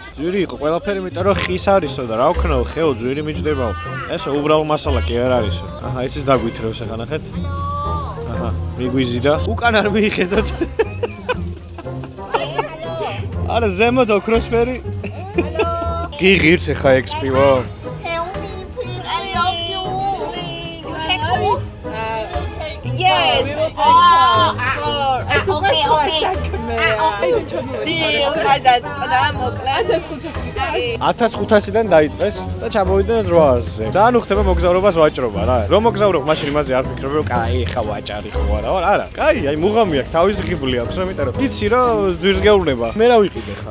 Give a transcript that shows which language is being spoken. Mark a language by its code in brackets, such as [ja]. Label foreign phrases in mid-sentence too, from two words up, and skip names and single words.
[ka] ძვირი იყო ყველაფერი, იმიტომ რომ ხის არისო და რა ვქნაო, ხეო ძვირი მიჭდებაო. ესო უბრალო მასალა კი არ არისო. აჰა, ეს დაგვითრევს ახლა ნახეთ. აჰა, მიგვიზიდა. უკან არ მიიხედოთ. არა, ზემოთ ოქროსფერი. გიღირს ახლა ექსპიო. [en] Help me, please. I love you. You can cook? Yes. We will take Okay, okay. Deal. [ka] 1500-დან დაიწყეს და ჩამოვიდნენ 800-ზე. და ანუ ხდება მოგზაურობას ვაჭრობა რა. რომ მოგზაურობ, მაშინ იმაზე არ ფიქრობ, რომ კაი, ხა ვაჭარი ხო არა, არა. კაი, აი მუღამი აქვს, თავის ღიბლი აქვს, იმიტომ რომ იცი რომ ძვირს გეუბნება. მე რა ვიყიდე ხა?